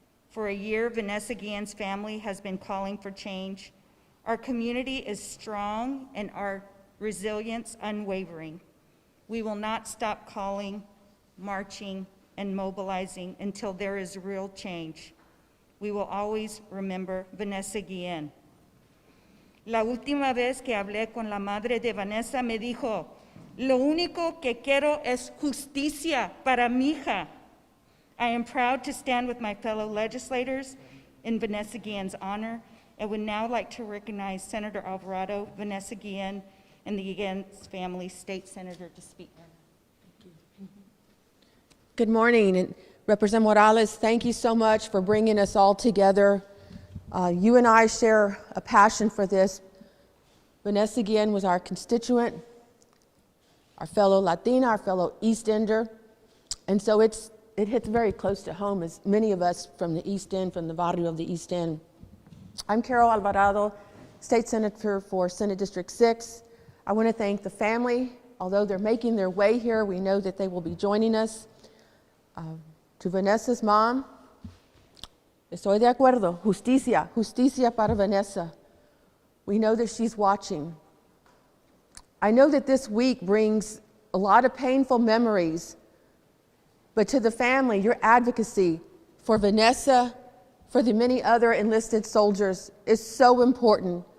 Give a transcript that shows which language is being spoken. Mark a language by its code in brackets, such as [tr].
[en] For a year, Vanessa Guillen's family has been calling for change. Our community is strong and our resilience unwavering. We will not stop calling, marching, and mobilizing until there is real change. We will always remember Vanessa Guillen. [es] La última vez que hablé con la madre de Vanessa me dijo, lo único que quiero es justicia para mi hija. [en] I am proud to stand with my fellow legislators in Vanessa Guillen's honor, and would now like to recognize Senator Alvarado, Vanessa Guillen, and the Guillen's family, State Senator, to speak. Thank you. Good morning, and Representative Morales, thank you so much for bringing us all together. You and I share a passion for this. Vanessa Guillen was our constituent, our fellow Latina, our fellow East Ender, and so it hits very close to home, as many of us from the East End, from the barrio of the East End. I'm Carol Alvarado, State Senator for Senate District 6. I want to thank the family. Although they're making their way here, we know that they will be joining us. To Vanessa's mom, [es] estoy de acuerdo, justicia, justicia para Vanessa. [en] We know that she's watching. I know that this week brings a lot of painful memories, but to the family, your advocacy for Vanessa, for the many other enlisted soldiers is so important.